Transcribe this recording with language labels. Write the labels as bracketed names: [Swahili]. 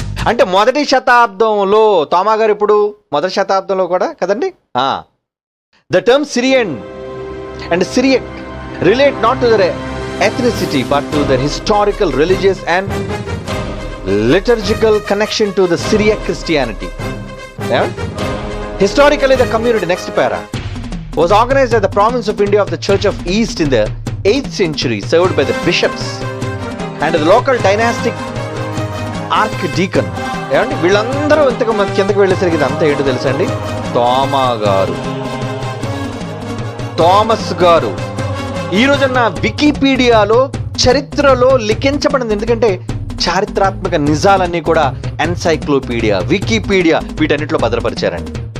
[Telugu] అంటే మొదటి శతాబ్దంలో తోమా గారు ఇప్పుడు మొదటి శతాబ్దంలో కూడా కదండి. [English] The term Syrian and Syriac relate not to their ethnicity but to their historical, religious and liturgical connection to the Syriac Christianity. Historically, the community, next para, was organized as the province of India of the Church of East in the 8th century, served by the bishops and the local dynastic archdeacon. [Telugu] వీళ్ళందరూ ఇంతకు కిందకి వెళ్ళేసరికి ఇదంతా ఏంటో తెలుసండి? తోమా గారు. Thomas గారు ఈ రోజున వికీపీడియాలో చరిత్రలో లిఖించబడింది. ఎందుకంటే చారిత్రాత్మక నిజాలన్నీ కూడా ఎన్సైక్లోపీడియా, వికీపీడియా వీటన్నిటిలో భద్రపరిచారండి.